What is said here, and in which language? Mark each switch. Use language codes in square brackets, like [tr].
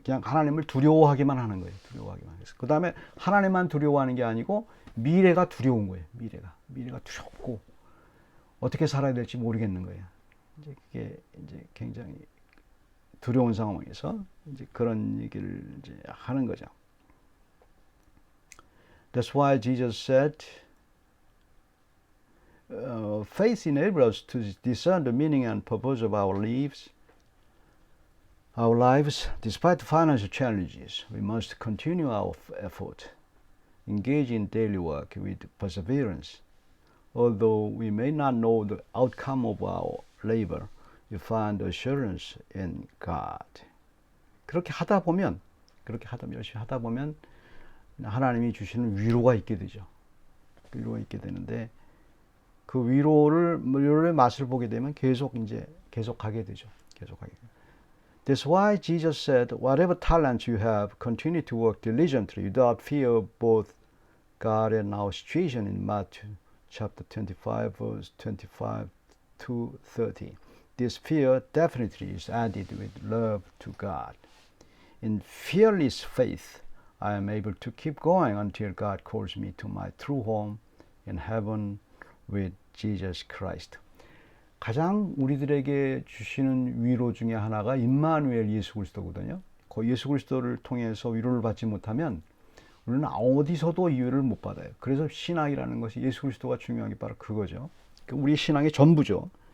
[ko] 그냥 하나님을 두려워하기만 하는 거예요. 두려워하기만 해서. 그 다음에 하나님만 두려워하는 게 아니고 미래가 두려운 거예요. 미래가 두렵고 어떻게 살아야 될지 모르겠는 거예요. 이제 그게 이제 굉장히 두려운 상황에서 이제 그런 얘기를 이제 하는 거죠. [en] That's why Jesus said, faith enables us to discern the meaning and purpose of our lives. Despite financial challenges, we must continue our effort, engage in daily work with perseverance. Although we may not know the outcome of our labor, we find assurance in God. [ko] 그렇게 하다 보면 열심히 하다 보면 하나님이 주시는 위로가 있게 되죠. 위로가 있게 되는데 그 위로의 맛을 보게 되면 계속하게 되죠. [en] That's why Jesus said, whatever talent you have, continue to work diligently without fear of both God and our situation in Matthew chapter 25, verse 25 to 30. This fear definitely is added with love to God. In fearless faith, I am able to keep going until God calls me to my true home in heaven with Jesus Christ. [ko] 가장 우리들에게 주시는 위로 중에 하나가 임마누엘 예수 그리스도거든요. 그 예수 그리스도를 통해서 위로를 받지 못하면 우리는 어디서도 위로를 못 받아요. 그래서 신앙이라는 것이 예수 그리스도가 중요한 게 바로 그거죠. 우리 신앙의 전부죠.